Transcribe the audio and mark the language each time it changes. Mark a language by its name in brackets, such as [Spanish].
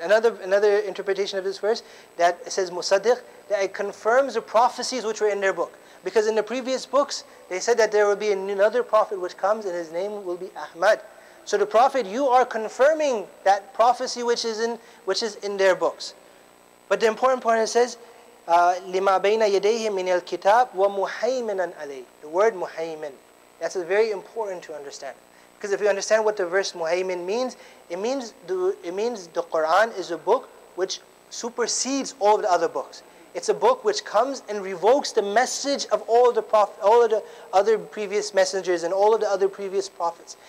[English] Another interpretation of this verse, that it says musaddiq, that it confirms the prophecies which were in their book. Because in the previous books, they said that there will be another prophet which comes and his name will be Ahmad. So the Prophet, you are confirming that prophecy which is in their books. But the important point, it says, [Arabic] لِمَا بَيْنَ يَدَيْهِ مِنَ الْكِتَابِ وَمُحَيْمِنًا عَلَيْهِ. [English] The word muhaymin, that's very important to understand. Because if you understand what the verse muhaymin means, it means the Quran is a book which supersedes all of the other books. It's a book which comes and revokes the message of all of the other previous messengers and all of the other previous prophets.